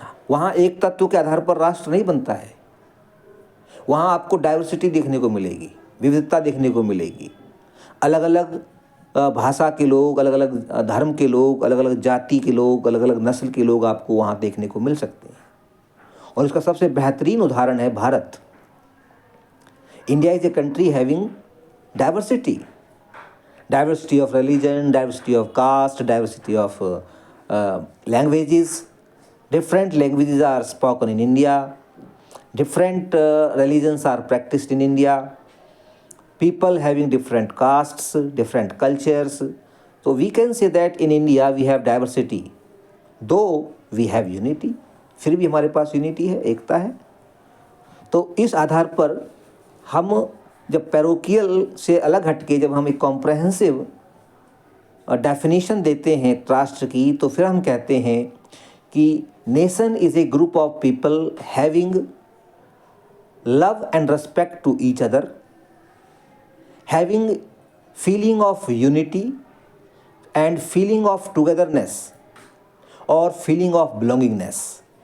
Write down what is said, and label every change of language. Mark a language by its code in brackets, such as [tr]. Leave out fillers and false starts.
[hi] वहाँ एक तत्व के आधार पर राष्ट्र नहीं बनता है। वहाँ आपको डाइवर्सिटी देखने को मिलेगी, विविधता देखने को मिलेगी। अलग अलग भाषा के लोग, अलग अलग धर्म के लोग, अलग अलग जाति के लोग, अलग अलग नस्ल के लोग आपको वहाँ देखने को मिल सकते हैं। और इसका सबसे बेहतरीन उदाहरण है Bharat. [en] India is a country having diversity, diversity of religion, diversity of caste, diversity of languages. Different languages are spoken in India. Different religions are practiced in India. People having different castes, different cultures. So we can say that in India we have diversity. Though we have unity, [hi] फिर भी हमारे पास unity है, एकता है। तो इस आधार पर हम जब पैरोकियल से अलग हटके जब हम एक कॉम्प्रहेंसिव डेफिनेशन देते हैं राष्ट्र की, तो फिर हम कहते हैं कि [en] Nation is a group of people having love and respect to each other, having feeling of unity and feeling of togetherness और feeling of belongingness.